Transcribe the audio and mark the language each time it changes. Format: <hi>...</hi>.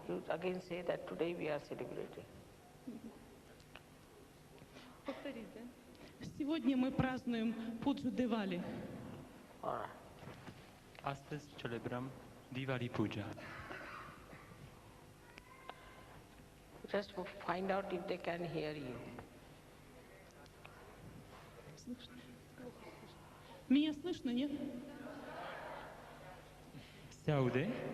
<en>You again say that today we are celebrating.</en> <ru>Повторить, да? Сегодня мы празднуем пуджу Девали.</ru> <en>All right.</en> <ro>Astăzi celebrăm Diwali Puja.</ro> <en>Just find out if they can hear you.</en> <ru>Меня слышно, нет?</ru> <ro>Se aude?</ro>